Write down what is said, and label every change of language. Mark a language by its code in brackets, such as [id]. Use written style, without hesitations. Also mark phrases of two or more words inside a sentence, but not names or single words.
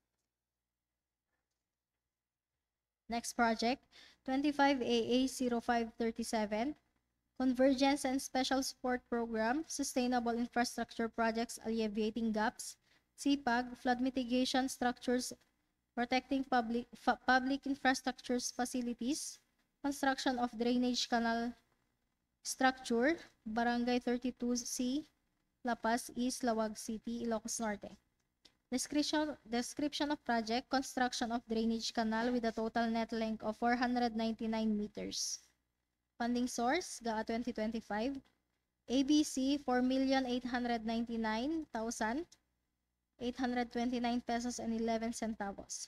[en] Next project, 25AA0537, Convergence and Special Support Program, Sustainable Infrastructure Projects, Alleviating Gaps, CPAG, Flood Mitigation Structures, Protecting Public Infrastructures Facilities, Construction of Drainage Canal Structure, Barangay 32C, La Paz East, Lawag City, Ilocos Norte. Description of project: construction of drainage canal with a total net length of 499 meters. Funding source: GAA 2025. ABC 4,899,829 pesos and 11 centavos.